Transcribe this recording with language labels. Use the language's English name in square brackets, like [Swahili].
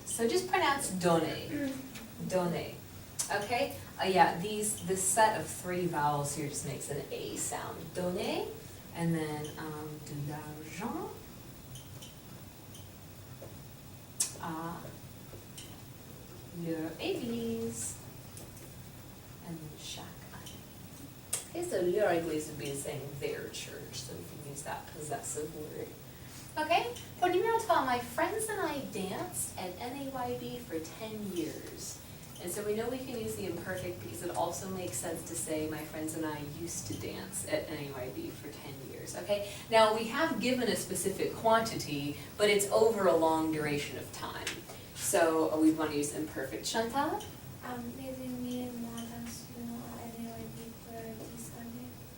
[English] So just pronounce donner. Donner. Okay? Yeah, this set of 3 vowels here just makes an A sound. [French] Donner, and then de l'argent à leur église, and then chaque année. [English] Okay, so leur église would be saying their church, so we can use that possessive word. Okay, for numéro 12, my friends and I danced at NAYB for 10 years. And so we know we can use the imperfect because it also makes sense to say my friends and I used to dance at NAYB for 10 years, okay? Now, we have given a specific quantity, but it's over a long duration of time. So we want to use imperfect. Chantal? [French] Mes amis et moi dansions à NAYB pour 10 années.